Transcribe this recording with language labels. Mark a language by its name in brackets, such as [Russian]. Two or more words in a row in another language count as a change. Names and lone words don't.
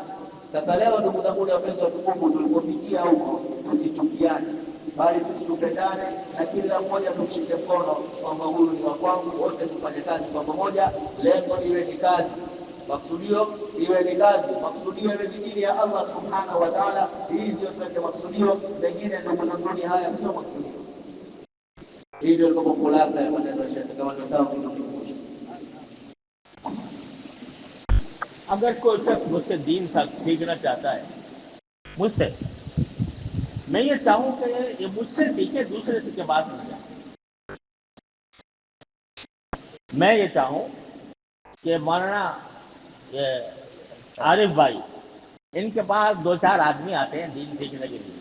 [Swahili] Sasa leo, ndugu zangu wapenzi watukufu, tulipofikia huko, tusichukiane, bali sisi tupendane na kila mmoja tumshike mkono kwamba huyu ni wa kwangu, wote tufanye kazi kwa pamoja. Lengo iwe ni kazi, maksudio iwe ni kazi, maksudio iwe ni dini ya [Arabic] الله سبحانه وتعالى. [Swahili] Hii ndio tuweke maksudio, mengine ndugu zangu haya sio maksudio. Hii ndio kwa khulasa ya maneno ya Sheikh kama ndio sawa kutukumbusha. [Hindi] अगर कोई शख्स मुझसे दीन सीखना चाहता है मुझसे, मैं ये चाहूँ कि ये मुझसे सीखे, दूसरे से के बात नहीं जाए। मैं ये चाहूँ कि मौलाना आरिफ भाई, इनके पास 2-4 आदमी आते हैं दीन सीखने के लिए।